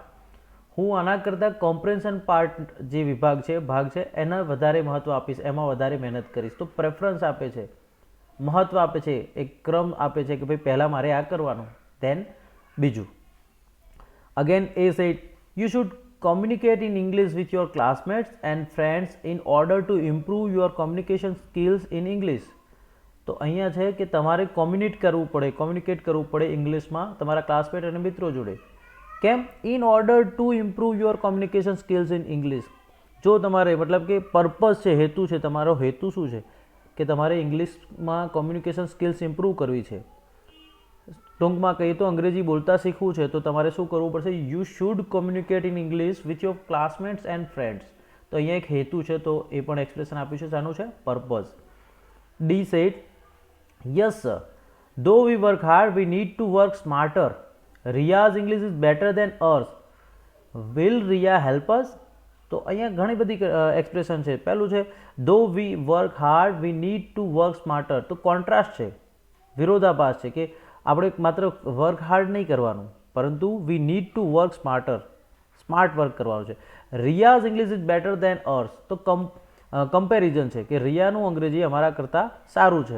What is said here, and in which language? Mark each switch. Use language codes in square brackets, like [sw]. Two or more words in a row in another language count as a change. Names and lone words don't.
[gu] હું આના કરતાં [en] comprehension part [gu] જે વિભાગ છે, ભાગ છે, એના વધારે મહત્ત્વ આપીશ, એમાં વધારે મહેનત કરીશ. તો પ્રેફરન્સ આપે છે, મહત્ત્વ આપે છે, એક ક્રમ આપે છે કે ભાઈ પહેલાં મારે આ કરવાનું, ધેન બીજું. [en] again A said, you should communicate in English with your classmates and friends in order to improve your communication skills in English. [gu] તો અહીંયા છે કે તમારે કોમ્યુનિકેટ કરવું પડે ઇંગ્લિશમાં તમારા ક્લાસમેટ અને મિત્રો જોડે. કેમ? [en] in order to improve your communication skills in English. [gu] જો તમારે મતલબ કે પર્પઝ છે, હેતુ છે, તમારો હેતુ શું છે કે તમારે ઇંગ્લિશમાં [en] communication skills improve [gu] કરવી છે. ટૂંકમાં કહીએ તો અંગ્રેજી બોલતા શીખવું છે, તો તમારે શું કરવું પડશે? [en] you should communicate in English with your classmates and friends. [gu] તો અહીંયા એક હેતુ છે, તો એ પણ એક્સપ્રેશન આપ્યું છે, શાનું છે? પર્પઝ. [en] D said, yes sir, though we work hard we need to work smarter. Riya's English is better than ours. Will Riya help us? [gu] તો અહીંયા ઘણી બધી એક્સપ્રેશન છે. પહેલું છે [en] though we work hard we need to work smarter. [gu] તો કોન્ટ્રાસ્ટ છે, વિરોધાભાસ છે કે આપણે માત્ર [en] work hard [gu] નહીં કરવાનું, પરંતુ [en] we need to work smarter, smart work [gu] કરવાનું છે. [en] Riya's English is better than ours. [gu] તો કમ્પેરિઝન છે કે રિયાનું અંગ્રેજી અમારા કરતાં સારું છે.